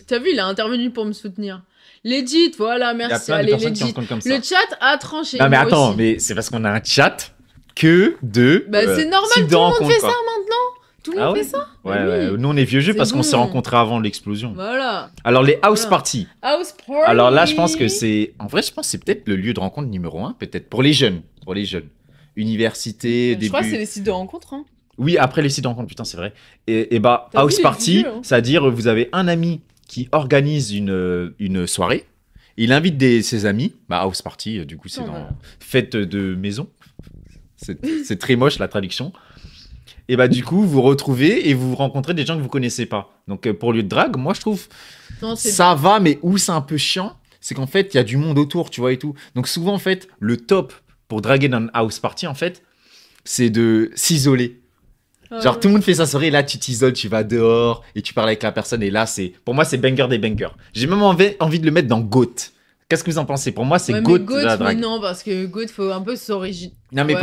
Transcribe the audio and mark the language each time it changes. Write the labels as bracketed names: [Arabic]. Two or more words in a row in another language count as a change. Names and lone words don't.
[French] T'as vu, il a intervenu pour me soutenir. Legit, voilà, Il y a merci. plein de Allez, personnes qui en legit. comptent comme ça. Le chat a tranché. Non mais moi attends, aussi. mais c'est parce qu'on a un chat que de Bah, c'est normal, types tout de le monde rencontres, fait quoi. ça maintenant. Tout le Ah monde ouais fait ça. Ouais, Bah ouais. oui. Nous on est vieux jeux C'est parce qu'on s'est bon. rencontrés avant l'explosion. Voilà. Alors les house Voilà. parties. [English] House party. [French] Alors là, je pense que c'est. En vrai, je pense que c'est peut-être le lieu de rencontre numéro 1, peut-être. Pour les jeunes. Université, Je début. crois que c'est les sites de rencontre. Hein. Oui, après les sites de rencontre, putain, c'est vrai. Et bah, T'as vu house les party, vieux, hein. c'est-à-dire vous avez un ami qui organise une soirée. Il invite ses amis. Bah, [English] house party, [French] du coup, c'est Oh, dans voilà. fête de maison. C'est très moche la traduction. Et bah, du coup, vous retrouvez et vous rencontrez des gens que vous connaissez pas. Donc, pour lieu de drague, moi, je trouve Non, c'est ça va, mais où c'est un peu chiant, c'est qu'en fait, il y a du monde autour, tu vois, et tout. Donc souvent, en fait, le top pour draguer dans une [English] house party, [French] en fait, c'est de s'isoler. Ah Genre, ouais. tout le monde fait sa soirée, et là, tu t'isoles, tu vas dehors, et tu parles avec la personne, et là, pour moi, c'est banger des bangers. J'ai même envie de le mettre dans GOAT. Qu'est-ce que vous en pensez? Pour moi, c'est Ouais, GOAT mais de la mais drague. non, parce que Goat, faut un peu s'originer. Non, mais